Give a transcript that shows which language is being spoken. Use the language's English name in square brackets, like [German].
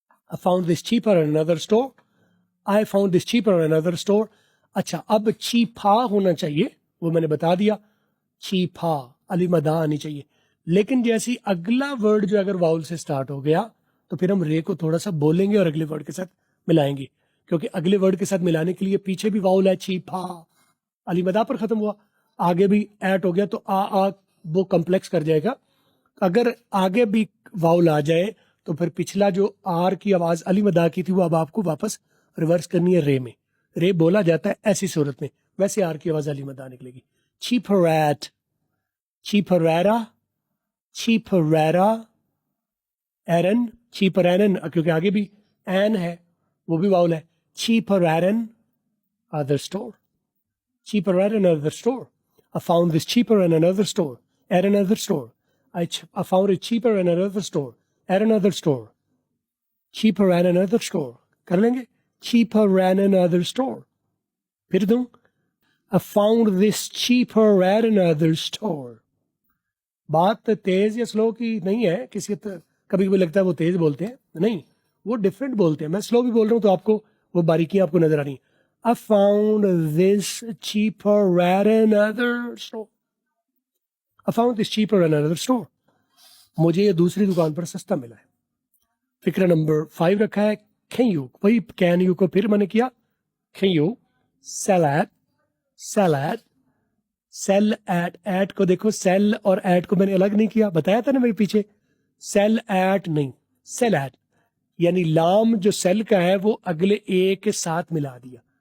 [English] I found this cheaper at another store. I found this cheaper at another store. [Urdu] اچھا اب چیپا ہونا چاہیے، وہ میں نے بتا دیا. چیپا علی مدا آنی چاہیے. لیکن جیسی اگلا ورڈ جو اگر واؤل سے سٹارٹ ہو گیا تو پھر ہم رے کو تھوڑا سا بولیں گے اور اگلے ورڈ کے ساتھ ملائیں گے، کیونکہ اگلے ورڈ کے ساتھ ملانے کے لیے پیچھے بھی واؤل ہے چیپا. علی مدا پر ختم ہوا, آگے بھی ایٹ ہو گیا تو آ وہ کمپلیکس کر جائے گا. اگر آگے بھی واؤل آ جائے تو پھر پچھلا جو آر کی آواز علی مدا کی تھی وہ اب آپ کو واپس ریورس کرنی ہے رے میں. رے بولا جاتا ہے ایسی صورت میں, ویسے آر کی آواز علی مدا نکلے گی. چیپریٹ, چیپریرا, چیپریرا, ایرن, چیپرینن کیونکہ آگے بھی این ہے وہ بھی واؤل ہے. [English] چیپریرن other store, cheaper at another store. I found this cheaper in another store, at another store. I found it cheaper in another store, at another store. Cheaper at another store. [Urdu] کر لیں گے, [English] cheaper at another store. [Urdu] پھر دوں, [English] I found this cheaper at another store. [Urdu] بات تیز یا سلو کی نہیں ہے, کسی کبھی کبھی لگتا ہے وہ تیز بولتے ہیں, نہیں, وہ ڈفرینٹ بولتے ہیں. میں سلو بھی بول رہا ہوں تو آپ کو وہ باریکیاں آپ کو نظر آ رہی ہیں. [English] I found this cheaper at another store. I found this cheaper at another store. [Urdu] مجھے یہ دوسری دکان پر سستا ملا ہے. فکرہ نمبر 5 رکھا ہے [English] can you, [Urdu] وہی [English] can you کو پھر میں نے کیا can you sell at, sell at, [Urdu] sell at کو دیکھو sell اور at کو میں نے الگ نہیں کیا, بتایا تھا نا میں پیچھے, sell at نہیں, sell at یعنی لام جو sell کا ہے وہ اگلے اے کے ساتھ ملا دیا.